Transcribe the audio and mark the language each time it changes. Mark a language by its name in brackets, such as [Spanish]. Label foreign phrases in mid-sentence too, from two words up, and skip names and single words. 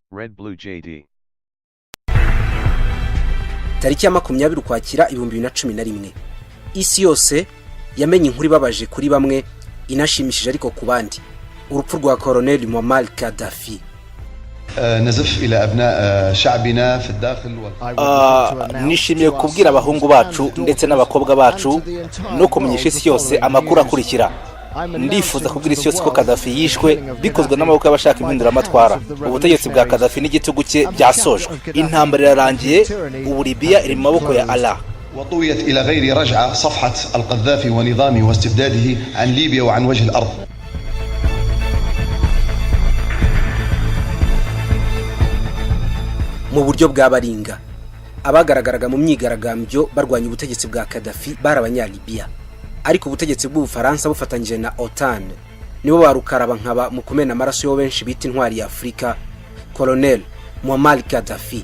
[Kinyarwanda] Red Blue JD. Tariki ya 20 Ukwakira 2011 isi yose yamenye inkuru ibabaje kuri bamwe inashimishije ariko ku bandi, urupfu rwa Colonel Muammar Gaddafi. [Arabic] نزف إلى أبناء شعبنا في الداخل [Kinyarwanda] nishimiye kubwira abahungu bacu ndetse n'abakobwa bacu no kumenyesha isi yose amakuru akurikira. Ndifuza kubwira isi yose ko Gaddafi yishwe bikozwe n'amaboko y'abashaka impinduramatwara. Ubutegetsi bwa Gaddafi n'igitugu cye byasojwe. Intambara irarangiye, ubu Libya iri mu maboko ya Allah. [Arabic] وطويت إلى غير رجعة صفحة القذافي ونظامه واستبداده عن ليبيا وعن وجه الأرض. [Kinyarwanda] Mu buryo bw'abaringa abagaragaraga mu myigaragambyo barwanya ubutegetsi bwa Gaddafi barabanyalibiya, ariko ubutegetsi bw'Ubufaransa bufatanyije na OTAN nibo barukaraba nkaba mu kumena amaraso yo benshi bita intwari ya Afrika, Colonel Muammar Gaddafi.